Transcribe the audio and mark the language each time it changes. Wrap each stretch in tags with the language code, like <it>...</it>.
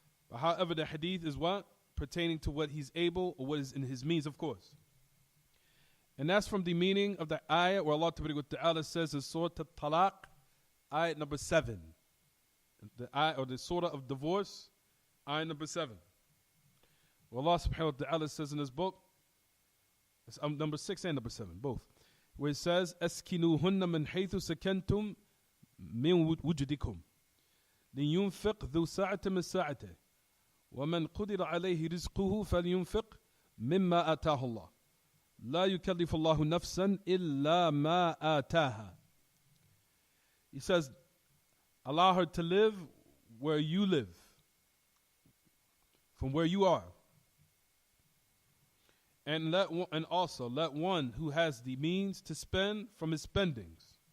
<en>But however, the hadith is what? Pertaining to what he's able, or what is in his means, of course. And that's from the meaning of the ayah where Allah Ta'ala says in Surah At-Talaq, ayah number 7. The ayah, or the surah of divorce, ayah number 7. Well, Allah subhanahu wa ta'ala says in his book, it's number 6 and number 7, both, where it says,</en> <ar>أَسْكِنُوهُنَّ مِنْ حَيْثُ سَكَنْتُمْ مِنْ وُجْدِكُمْ لِيُنْفِقْ ذُو سَعَةٍ مِنْ سَعَتِهِ وَمَنْ قُدِرَ عَلَيْهِ رِزْقُهُ فَلْيُنْفِقْ مِمَّا آتَاهُ اللَّهُ لَا يُكَلِّفُ اللَّهُ نَفْسًا إِلَّا مَا آتَاهَا.</ar> <en>He says, allow her to live where you live, from where you are. And also let one who has the means to spend from his spendings.</en>